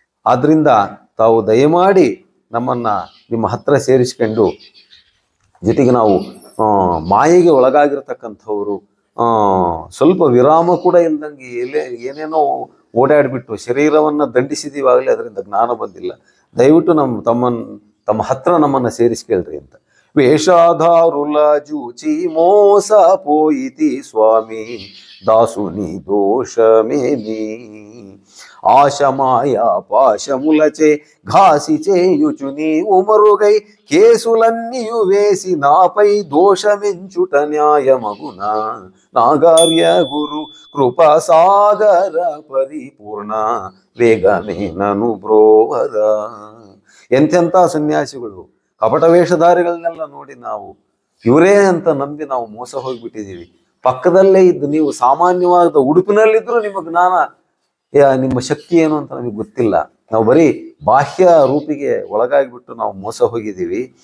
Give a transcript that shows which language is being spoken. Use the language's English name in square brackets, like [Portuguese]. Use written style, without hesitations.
[Kannada] ಆದ್ದರಿಂದ ತಾವು ದಯಮಾಡಿ ನಮ್ಮನ್ನು ನಿಮ್ಮ ಹತ್ರ ಸೇರಿಸ್ಕೊಂಡು, ಜೊತೆಗೆ ನಾವು ಮಾಯೆಗೆ ಒಳಗಾಗಿರ್ತಕ್ಕಂಥವ್ರು, ಸ್ವಲ್ಪ ವಿರಾಮ ಕೂಡ ಇಲ್ದಂಗೆ ಏನೇನೋ ಓಡಾಡಿಬಿಟ್ಟು ಶರೀರವನ್ನು ದಂಡಿಸಿದೀವಾಗಲೇ ಅದರಿಂದ ಜ್ಞಾನ ಬಂದಿಲ್ಲ. ದಯವಿಟ್ಟು ತಮ್ಮ ಹತ್ರ ನಮ್ಮನ್ನು ಸೇರಿಸ್ಕೇಳ್ರಿ ಅಂತ. [Telugu] ವೇಷಾಧಾರುಲ ಜೂಚಿ ಮೋಸ ಪೋಯಿತಿ ಸ್ವಾಮಿ దాసుని దోషమేమి ఆశమాయ పాశములచే ఘాసి చేయుచు నీవు మరుగై కేసులన్నీయు వేసి నాపై దోషమెంచుట న్యాయమగున నాగార్య గురు కృపా సాగర పరిపూర్ణ వేగమే నను ಬ್ರೋವರ. [Kannada] ಎಂತೆಂಥ ಸನ್ಯಾಸಿಗಳು ಕಪಟ ವೇಷಧಾರಿಗಳನ್ನೆಲ್ಲ ನೋಡಿ ನಾವು ಇವರೇ ಅಂತ ನಂಬಿ ನಾವು ಮೋಸ ಹೋಗಿಬಿಟ್ಟಿದ್ದೀವಿ. ಪಕ್ಕದಲ್ಲೇ ಇದ್ದು ನೀವು ಸಾಮಾನ್ಯವಾದ ಉಡುಪಿನಲ್ಲಿದ್ದರೂ ನಿಮ್ಮ ಜ್ಞಾನ ನಿಮ್ಮ ಶಕ್ತಿ ಏನು ಅಂತ ನಮಗೆ ಗೊತ್ತಿಲ್ಲ. ನಾವು ಬರೀ ಬಾಹ್ಯ ರೂಪಿಗೆ ಒಳಗಾಗಿಬಿಟ್ಟು ನಾವು ಮೋಸ ಹೋಗಿದ್ದೀವಿ.